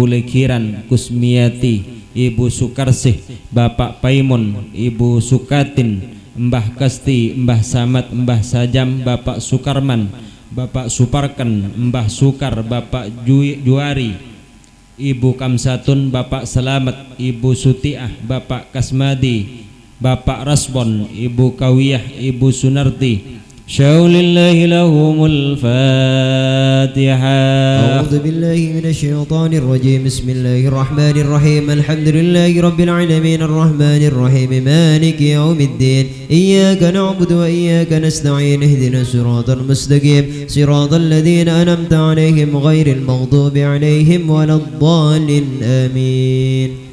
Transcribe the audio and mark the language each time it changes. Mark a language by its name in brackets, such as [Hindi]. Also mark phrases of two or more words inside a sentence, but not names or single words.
[Javanese] Lekiran Kusmiati, Ibu Sukarsih, Bapak Paimun, Ibu Sukatin, Mbah Kasti, Mbah Samad, Mbah Sajam, Bapak Sukarman, Bapak Suparken, Mbah Sukar, Bapak Juari, Ibu Kamsatun, Bapak Selamat, Ibu Sutiah, Bapak Kasmadi, Bapak Rasbon, Ibu Kawiyah, Ibu Sunarti. [Arabic] شيء لله لهم الفاتحة. أعوذ بالله من الشيطان الرجيم بسم الله الرحمن الرحيم الحمد لله رب العالمين الرحمن الرحيم مالك يوم الدين إياك نعبد وإياك نستعين اهدنا الصراط المستقيم صراط الذين أنعمت عليهم غير المغضوب عليهم ولا الضالين آمين.